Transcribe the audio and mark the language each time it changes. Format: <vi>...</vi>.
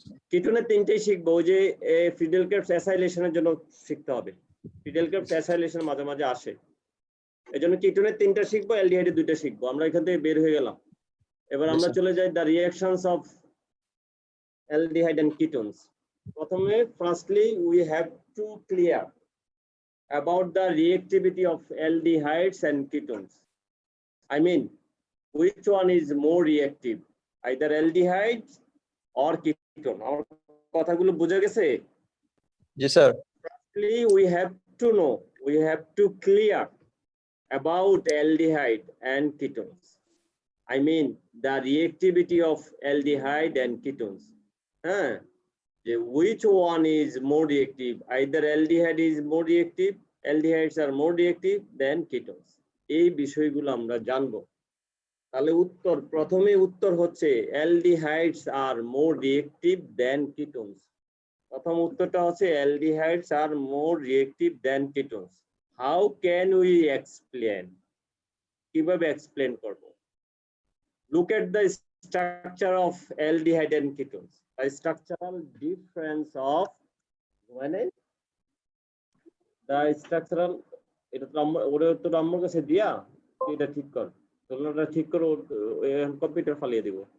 <bn>কিটোনের তিনটেই শিখবো, ওই যে ফিডেল-ক্রাফট অ্যাসাইলেশনের জন্য শিখতে হবে। ফিডেল-ক্রাফট অ্যাসাইলেশন মাঝে মাঝে আসে, এজন্য কিটোনের তিনটা শিখবো, অ্যালডিহাইডের দুইটা শিখবো। আমরা এখান থেকে বের হয়ে গেলাম, এবার আমরা চলে যাই</bn> <en>The reactions of aldehyde and ketones.</en> <bn>প্রথমে</bn> <en>Firstly we have to clear about the reactivity of aldehydes and ketones. I mean, which one is more reactive, either aldehydes or ketone?</en> <bn>Our কথাগুলো বুঝা গেছে? জি sir.</bn> <en>We have to know, we have to clear about aldehyde and ketones. I mean, the reactivity of aldehyde and ketones. Which one is more reactive? Either aldehyde is more reactive, aldehydes are more reactive than ketones.</en> <bn>এই বিষয়গুলো আমরা জানবো। তাহলে প্রথমে উত্তর হচ্ছে</bn> <en>aldehydes are more reactive than ketones.</en> <bn>প্রথম উত্তরটা হচ্ছে</bn> <en>aldehydes are more reactive than ketones. How can we explain?</en> <bn>কিভাবে explain করব?</bn> <en>Look at the structure of aldehyde and ketones. The structural difference of the structural,</en> <bn>এটা তো ওরে তো আমার কাছে দিয়া এটা ঠিক কর, তুলনাটা ঠিক করে কম্পিউটার ফালিয়ে দিব।</bn>